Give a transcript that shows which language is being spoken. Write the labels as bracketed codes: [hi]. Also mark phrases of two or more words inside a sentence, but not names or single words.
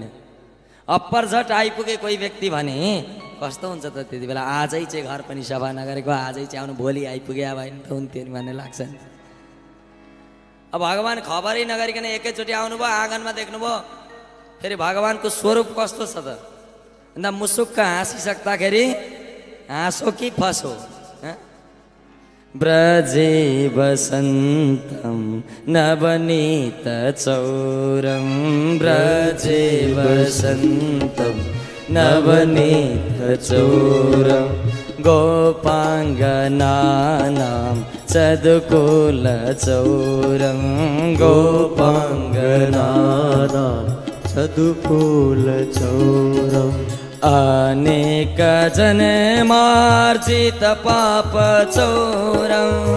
[ne] अप्परझट आइपुगे कोही व्यक्ति भने कस्तो हुन्छ त त्यति बेला, आजै चाहिँ घर पनि सफा नगरेको, आजै चाहिँ आउनु, भोलि आइपुगे भएन त हुन्थ्यो नि भन्ने लाग्छ नि। अब भगवान खबरै नगरिकन एकैचोटि आउनुभयो, आँगनमा देख्नुभयो, फेरि भगवानको स्वरूप कस्तो छ त, अन्त मुसुक्क हाँसिसक्दाखेरि हाँसो कि फसो। [sa] ब्रजे वसन्तम नवनीत चौरम, ब्रजे वसन्तम नवनीत चौरम, गोपाङ्गनानां चदुकुल चौरम, गोपाङ्गनानां चदुकुल चौरम, अनेक जन्मार्जित पाप चौरम,